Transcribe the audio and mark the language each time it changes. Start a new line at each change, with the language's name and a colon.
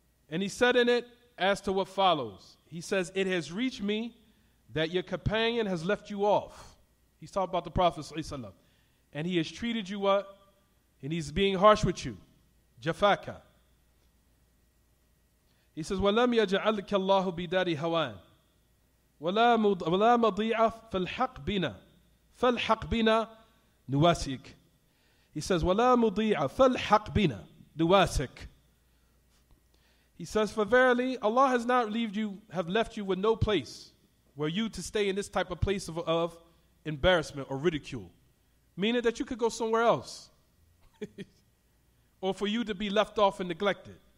English: And he said in it, as to what follows. He says, it has reached me that your companion has left you off. He's talking about the Prophet ﷺ. And he has treated you what? And he's being harsh with you. Jafaka. He says,
Arabic: وَلَمْ يَجْعَلْكَ اللَّهُ بِدَارِ هَوَانٍ وَلَا مَضِيعَ فَالْحَقْ بِنَا فَالْحَقْ بِنَا نُوَاسِكَ.
English: He says,
Arabic: وَلَا مُضِيعَ فَالْحَقْ بِنَا نُوَاسِكَ.
English: He says, for verily, Allah has not left you with no place where you to stay in this type of place of embarrassment or ridicule. Meaning that you could go somewhere else. Or for you to be left off and neglected.